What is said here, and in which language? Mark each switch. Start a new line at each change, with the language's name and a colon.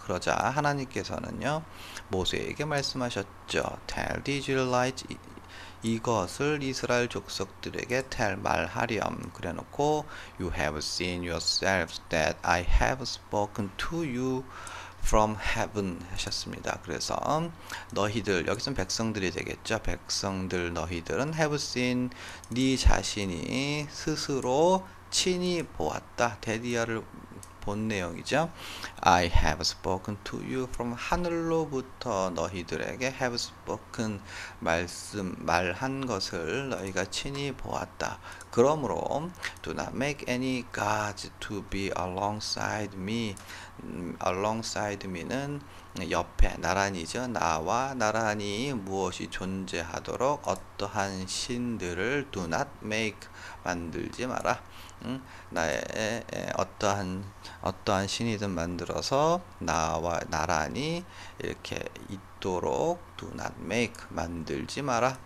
Korean: 그러자 하나님께서는요 모세에게 말씀하셨죠.
English: Tell the Israelites,
Korean: 이것을 이스라엘 족속들에게 말하렴.
English: 그래놓고 You have seen yourselves that I have spoken to you from heaven
Korean: 하셨습니다. 그래서 너희들, 여기서는 백성들이 되겠죠. 백성들 너희들은
English: have seen,
Korean: 네 자신이 스스로 친히 보았다. 데디아를 본 내용이죠.
English: I have spoken to you from
Korean: 하늘로부터 너희들에게
English: have spoken
Korean: 말한 것을 너희가 친히 보았다. 그러므로
English: do not make any gods to be alongside me. alongside me
Korean: 는 옆에, 나란히죠. 나와 나란히 무엇이 존재하도록 어떠한 신들을
English: do not make,
Korean: 만들지 마라. 나의 어떠한 신이든 만들어서 나와 나란히 이렇게 있도록
English: do not make,
Korean: 만들지 마라.